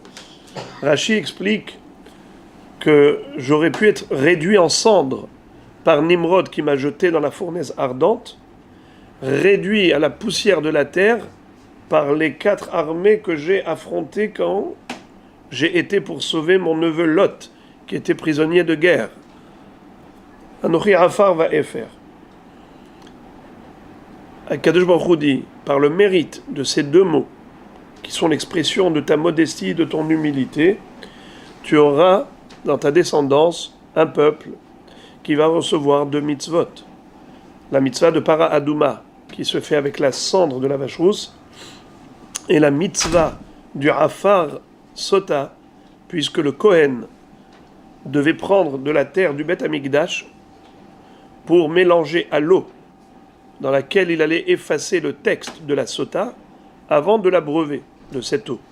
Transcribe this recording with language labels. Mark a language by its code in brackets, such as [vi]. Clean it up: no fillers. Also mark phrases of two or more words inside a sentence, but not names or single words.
[fr] Rashi explique que j'aurais pu être réduit en cendre par Nimrod qui m'a jeté dans la fournaise ardente, réduit à la poussière de la terre par les 4 armées que j'ai affrontées quand j'ai été pour sauver mon neveu Lot, qui était prisonnier de guerre. [he] אנכי עפר ואפר. קדוש ברוך הוא [fr] dit, par le mérite de ces 2 mots, qui sont l'expression de ta modestie, de ton humilité, tu auras dans ta descendance un peuple qui va recevoir 2 mitzvot. La mitzvah de [he] פרה אדומה, [fr] qui se fait avec la cendre de la vache rousse, et la mitzvah du [he] עפר סוטה, [fr] puisque le Kohen devait prendre de la terre du [he] בית המקדש [fr] pour mélanger à l'eau dans laquelle il allait effacer le texte de la Sota avant de l'abreuver de cette eau.